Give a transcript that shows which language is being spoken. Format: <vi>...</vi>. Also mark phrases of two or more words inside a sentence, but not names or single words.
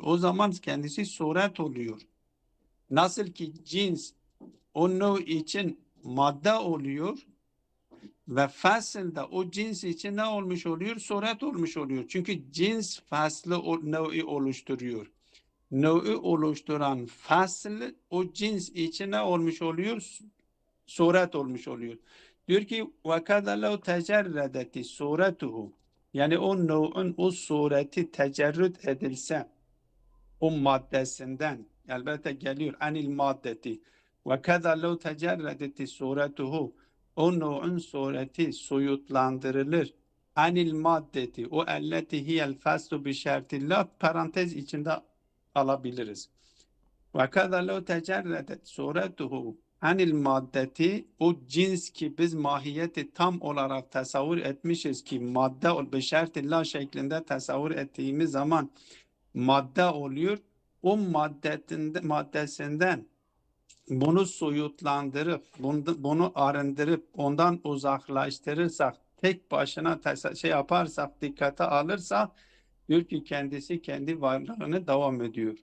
<tr>O zaman kendisi suret oluyor. Nasıl ki cins o nev için madde oluyor ve fasılda o cins için ne olmuş oluyor? Suret olmuş oluyor. Çünkü cins faslı o nevi oluşturuyor. Nevi oluşturan fasıl o cins için ne olmuş oluyor? Suret olmuş oluyor. Diyor ki</tr> <ar>وَكَذَا لَوْ تَجَرَّدَتِ صُورَتُهُ</ar> <tr>Yani o nev'in o sureti tecerrüt edilse o maddesinden, elbette geliyor</tr> <ar>عن المادة وَكَذَا لَوْ تَجَرَّدَتِ صُورَتُهُ</ar> <tr>O nev'in sureti soyutlandırılır.</tr> <ar>عن المادة o التي هي الفصل بشرط لا</ar> <tr>parantez içinde alabiliriz.</tr> <ar>وَكَذَا لَوْ تَجَرَّدَتْ صُورَتُهُ عن المادة</ar> <tr>o cins ki biz mahiyeti tam olarak tasavvur etmişiz ki madde ol beşertillah şeklinde tasavvur ettiğimiz zaman madde oluyor. O maddesinden bunu soyutlandırıp bunu arındırıp ondan uzaklaştırırsak tek başına yaparsak dikkate alırsak Diyor ki kendisi kendi varlığını devam ediyor.</tr>